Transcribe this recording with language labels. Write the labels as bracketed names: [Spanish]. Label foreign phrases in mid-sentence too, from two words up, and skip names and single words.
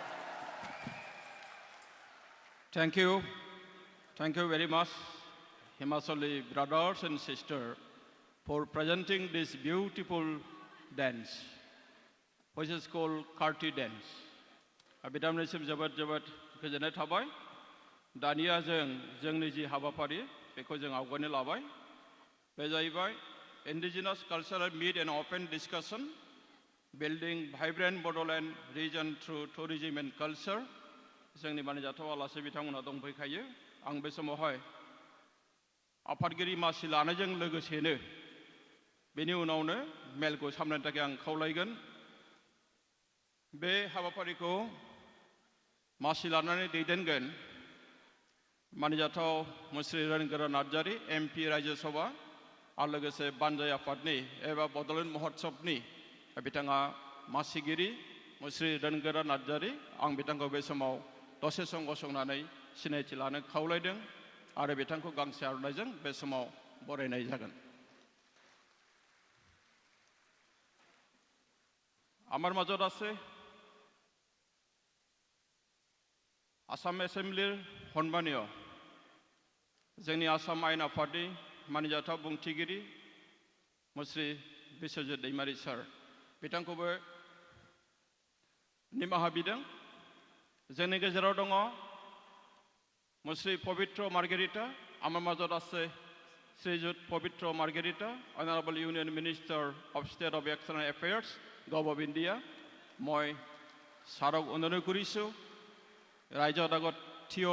[English] Thank you. Thank you very much, Himachali brothers and sisters, for presenting this beautiful dance, which is called Karti dance. [Bodo] Bitamnisim जोबोद जोबोद गोजोननाय थाबाय. दानिया जोंनि जि हाबाफारि बेखौ जों आवगायनो लाबाय. बे जाहैबाय Indigenous Cultural Meet and Open Discussion, Building Vibrant Bodoland Region Through Tourism and Culture. जोंनि मानिजाथाव आलासि बिथांमोना दंफैखायो. आं बे समावहाय आफादगिरि मासि लानायजों लोगोसेनो बेनि उनावनो मेलखौ सामलायनो थाखाय आं खावलायगोन. बे हाबाफारिखौ मासि लानानै दैदेनगोन मानिजाथाव मुस्रि रनगोरा नार्जारी MP राज्य सभा आरो लोगोसे बानजाय आफादनि एबा बड'लेण्ड महोत्सबनि बिथाङा मासिगिरि मुस्रि रनगोरा नार्जारी. आं बिथांखौ बे समाव दसे सम गसंनानै सिनायथि लानो खावलायदों आरो बिथांखौ गांसे आर'नाइजों बे समाव बरायनाय जागोन. [Assamese] আমার মাজত আছে আসাম এসেম্বলিৰ সন্মানীয় [Bodo] जोंनि आसाम आयेन आफादनि मानिजाथाव बुंथिगिरि मुस्रि बिश्वजित दैमारी सार. बिथांखौबो निमाहा बिदों. जोंनि गेजेराव दङ मुस्रि पवित्र मार्गेरिटा. [Assamese] আমার মাজত আছে শ্ৰীযুত পবিত্ৰ মাৰ্গেৰিটা, [English] Honourable Union Minister of State of External Affairs, Gov of India. [Assamese] মই ছাৰক অনুৰোধ কৰিছোঁ ৰাইজৰ আগত থিয়